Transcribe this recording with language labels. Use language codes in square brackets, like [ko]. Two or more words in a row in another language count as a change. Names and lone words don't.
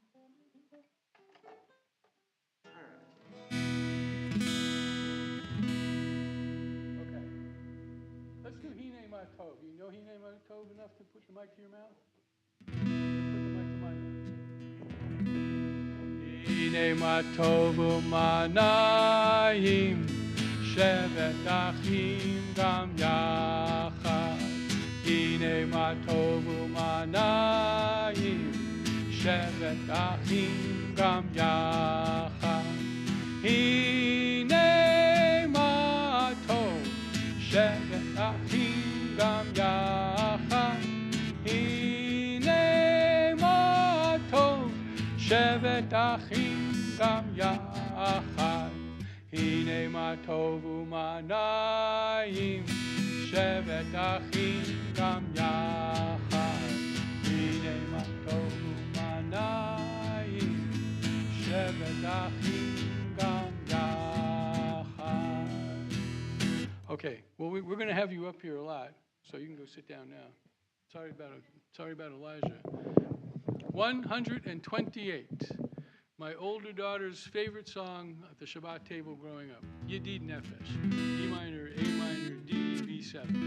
[en] All right. Okay. Let's do Hine Ma Tov. You know Hine Ma Tov enough to put the mic to your mouth? Put the mic to my mouth. [he] הנה מה טוב ומה נעים שבת אחים גם יחד. הנה מה טוב ומה נעים, שבת אחים גם יחד. הנה מה טוב, שבת אחים גם יחד. הנה מה טוב, שבת אחים גם יחד. הנה מה טוב ומה נעים, שבת אחים גם יחד. הנה מה טוב ומה נעים, שבת אחים גם יחד. [en] Okay, well, we're going to have you up here a lot, so you can go sit down now. Sorry about Elijah. 128. My older daughter's favorite song at the Shabbat table growing up. Yedid Nefesh. E minor, A minor, D, B7.